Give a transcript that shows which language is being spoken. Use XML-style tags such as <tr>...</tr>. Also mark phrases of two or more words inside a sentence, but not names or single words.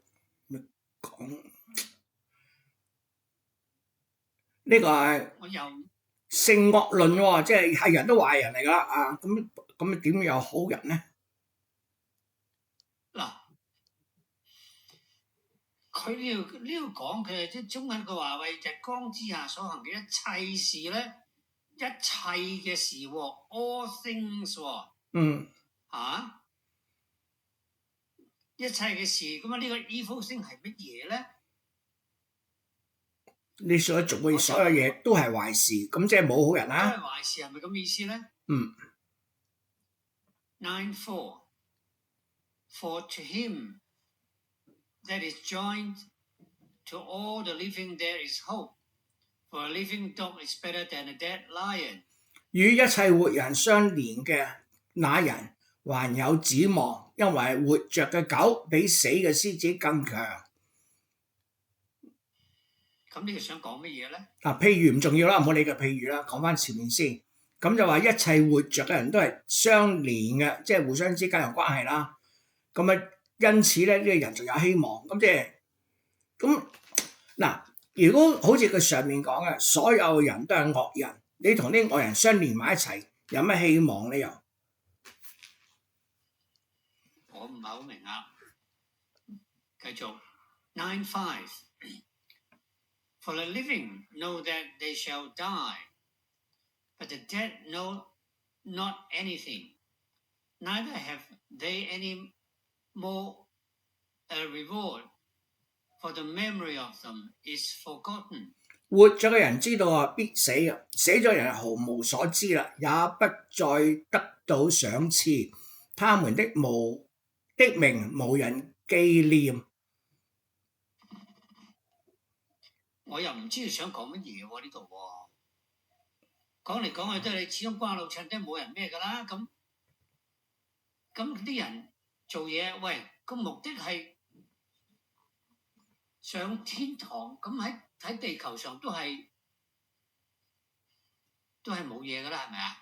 <yue>講呢個係性惡論喎，即係人都壞人嚟噶啦啊！咁點有好人呢？嗱，佢呢度講佢即係中文，佢話為日光之下所行嘅一切事咧，一切嘅事喎 ，</yue> <en>all things</en> <yue>喎，一切嘅事，咁啊呢個</yue> <en>evil thing</en> <yue>係乜嘢咧？你所做嘅所有嘢都係壞事，咁即係冇好人啦。都係壞事係咪咁意思咧？</yue> <en>9:4 For to him that is joined to all the living there is hope, for a living dog is better than a dead lion.</en> <yue>與一切活人相連嘅那人還有指望，因為活着嘅狗比死嘅獅子更強。咁呢個想講乜嘢咧？譬如唔重要啦，唔好理佢譬如啦，講翻前面先。咁就話一切活着嘅人都係相連嘅，即係互相之間有關係啦。咁啊，因此咧，呢個人就有希望。咁即係咁嗱，如果好似佢上面講嘅，所有人都係惡人，你同啲惡人相連埋一齊，有咩希望咧？又我唔係好明啊。</yue> <en>繼續 9:5 For the living know that they shall die, but the dead know not anything, neither have they any more a reward, for the memory of them is forgotten.</en> <yue>活咗嘅人知道啊必死啊，死咗人毫無所知啦，也不再得到賞賜，他們的名無人紀念。我又唔知佢想講乜嘢喎呢度喎，講嚟講去都係你始終瓜老襯都冇人咩㗎啦，咁啲人做嘢，喂個目的係上天堂，咁喺地球上都係冇嘢㗎啦，係咪啊？</yue>